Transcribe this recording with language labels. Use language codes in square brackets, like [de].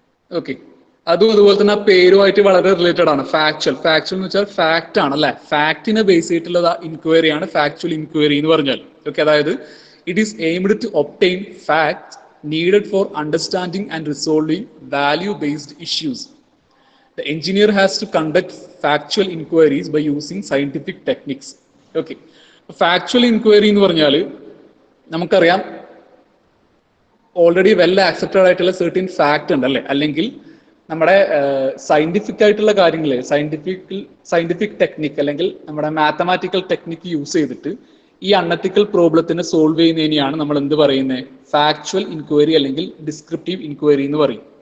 [ml] Okay, അതും അതുപോലെ തന്നെ ആ പേരുമായിട്ട് വളരെ റിലേറ്റഡ് ആണ്. ഫാക്ച്വൽ എന്ന് വെച്ചാൽ ഫാക്ട് ആണ് അല്ലെ, ഫാക്ടിനെ ബേസ് ചെയ്തിട്ടുള്ള ഇൻക്വയറി ആണ് ഫാക്ച്വൽ ഇൻക്വയറി എന്ന് പറഞ്ഞാൽ. [en] okay, [ml] അതായത് [en] It is aimed to obtain facts needed for understanding and resolving value based issues. The engineer has to conduct factual inquiries by using scientific techniques. [ml] Okay, factual inquiry എന്ന് പറഞ്ഞാൽ നമുക്കറിയാം already well accepted ആയിട്ടുള്ള certain fact ഉണ്ട് അല്ലെ, അല്ലെങ്കിൽ നമ്മുടെ scientific ആയിട്ടുള്ള കാര്യങ്ങൾ, സയന്റിഫിക് ടെക്നിക് അല്ലെങ്കിൽ നമ്മുടെ മാത്തമാറ്റിക്കൽ ടെക്നിക്ക് യൂസ് ചെയ്തിട്ട് ഈ അൺഎത്തിക്കൽ പ്രോബ്ലത്തിനെ സോൾവ് ചെയ്യുന്നതിനെയാണ് നമ്മൾ എന്ത് പറയുന്നത്, ഫാക്ച്വൽ ഇൻക്വയറി അല്ലെങ്കിൽ ഡിസ്ക്രിപ്റ്റീവ് ഇൻക്വയറി എന്ന് പറയും.